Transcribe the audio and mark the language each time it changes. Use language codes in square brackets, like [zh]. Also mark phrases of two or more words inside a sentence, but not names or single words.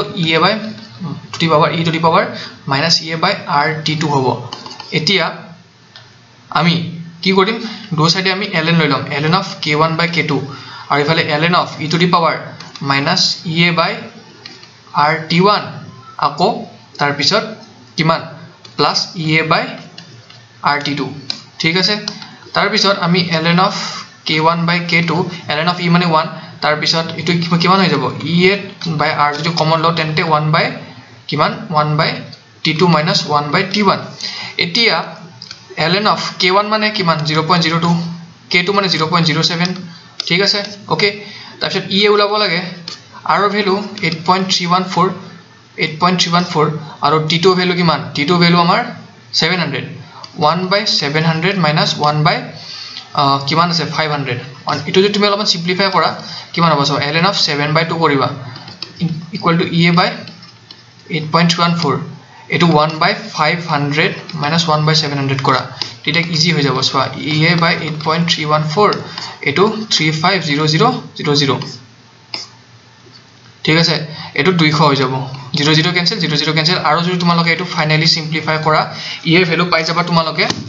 [en] ea by to the power e to the power minus ea by rt2 [as] হ'ব এতিয়া আমি কি কৰিম দো সাইডে আমি ln লৈ লম [en] ln of k1 by k2 [as] আৰু ইফালে [en] ln of e to the power minus ea by rt1 [as] আকৌ তাৰ পিছত কিমান [en] প্লাস ea [as] by rt2 ঠিক আছে তাৰ পিছত আমি [en] ln of k1 by k2 ln of e [as] মানে 1 তাৰ পিছত এটো কিমান হৈ যাব [en] ea by r [as] যদি কমন লও তেন্তে [en] 1 by কিমান 1 by t2 minus 1 by t1 [as] এতিয়া [en] ln of k1 [as] মানে কিমান 0.02 k2 মানে 0.07 ঠিক আছে ওকে তাৰ পিছত ea ওলাব লাগে r এর ভ্যালু 8.314 আৰু t2 ভ্যালু কিমান t2 ভ্যালু আমাৰ 700 [en] 1 by 700 minus 1 by [as] কিমান আছে 500 এটো যদি তুমি অলপমান সিম্পলিফাই কৰা কিমান হ'ব [en] ln of 7 by 2 [as] কৰিবা [en] equal to ea by 8.14 [as] এটো [en] 1 by 500 minus 1 by 700 [as] কৰা এটা ইজি হৈ যাব সোয়া [en] ea by 8.314 [as] এটো 350000 ঠিক আছে এটো 200 হৈ যাব 00 ক্যান্সেল আৰু যদি তোমালোকে এটো ফাইনালি সিম্পলিফাই কৰা ই এর ভ্যালু পাই যাবা তোমালোকে